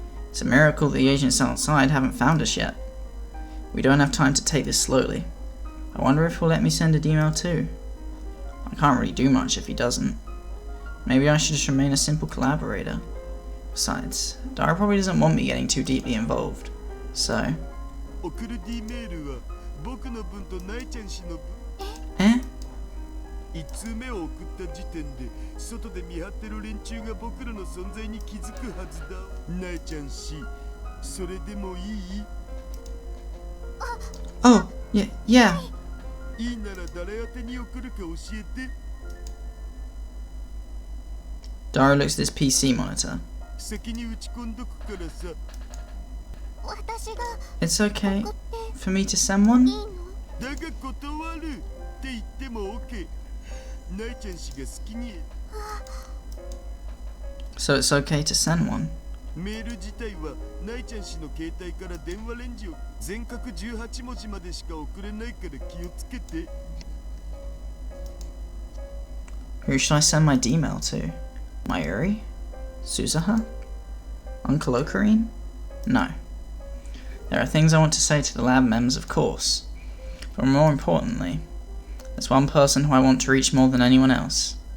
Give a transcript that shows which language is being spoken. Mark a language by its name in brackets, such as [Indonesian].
[English] It's a miracle the agents outside haven't found us yet. We don't have time to take this slowly. I wonder if he'll let me send an email too. I can't really do much if he doesn't. Maybe I should just remain a simple collaborator. Besides, Daru probably doesn't want me getting too deeply involved. So... [Japanese] 送る D メールは僕の分とナイちゃん氏の分。 Eh? 1通目を送った時点で外で見張ってる連中が僕らの存在に気づくはずだ。ナイちゃん氏、それでもいい？ [English] Oh, yeah. [Japanese] いいなら誰宛てに送るか教えて。 [English] Daru looks at his PC monitor. [Japanese] 先に打ち込んどくからさ。私が [English] It's okay [Japanese] 送って [English] for me to send one? [Japanese] いいの？だが断るって言っても OK。ナイちゃん氏が好きに。 [English] So it's okay to send one? [Japanese] メール自体はナイちゃん氏の携帯から電話レンジを全角18文字までしか送れないから気をつけて。 [English] Who should I send my D-mail to? Mayuri? Suzuha? Uncle Ocarine? No. There are things I want to say to the lab members, of course. But more importantly, there's one person who I want to reach more than anyone else.